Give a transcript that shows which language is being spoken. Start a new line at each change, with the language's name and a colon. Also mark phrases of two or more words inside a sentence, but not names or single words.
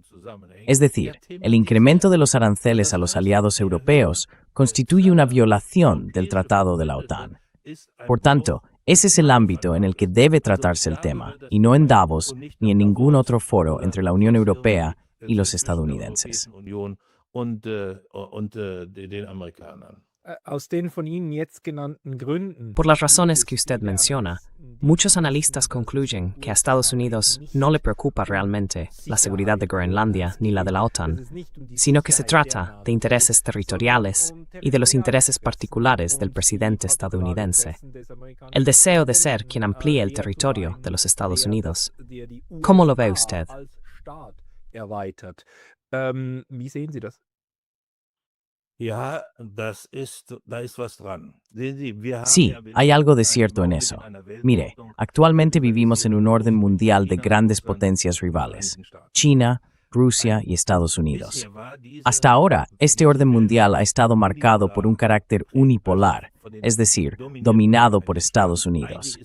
Spanish: Es decir, el incremento de los aranceles a los aliados europeos constituye una violación del Tratado de la OTAN. Por tanto, ese es el ámbito en el que debe tratarse el tema, y no en Davos ni en ningún otro foro entre la Unión Europea y los estadounidenses.
German: Aus den von Ihnen jetzt genannten Gründen.
Spanish: Por las razones que usted menciona, muchos analistas concluyen que a Estados Unidos no le preocupa realmente la seguridad de Groenlandia ni la de la OTAN, sino que se trata de intereses territoriales y de los intereses particulares del presidente estadounidense. El deseo de ser quien amplíe el territorio de los Estados Unidos. ¿Cómo lo ve usted?
German: Wie sehen Sie das?
Spanish: Sí, hay algo de cierto en eso. Mire, actualmente vivimos en un orden mundial de grandes potencias rivales: China, Rusia y Estados Unidos. Hasta ahora, este orden mundial ha estado marcado por un carácter unipolar, es decir, dominado por Estados Unidos.